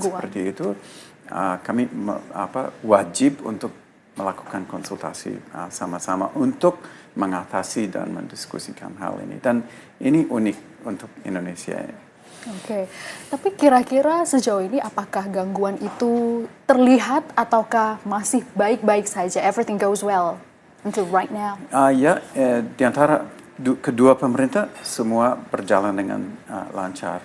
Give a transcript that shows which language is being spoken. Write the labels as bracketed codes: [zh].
[id] Seperti itu, kami wajib untuk melakukan konsultasi sama-sama untuk mengatasi dan mendiskusikan hal ini. Dan ini unik untuk Indonesia. Oke, tapi kira-kira sejauh ini apakah gangguan itu terlihat ataukah masih baik-baik saja? [en] Everything goes well until right now? [id] Di antara kedua pemerintah semua berjalan dengan lancar.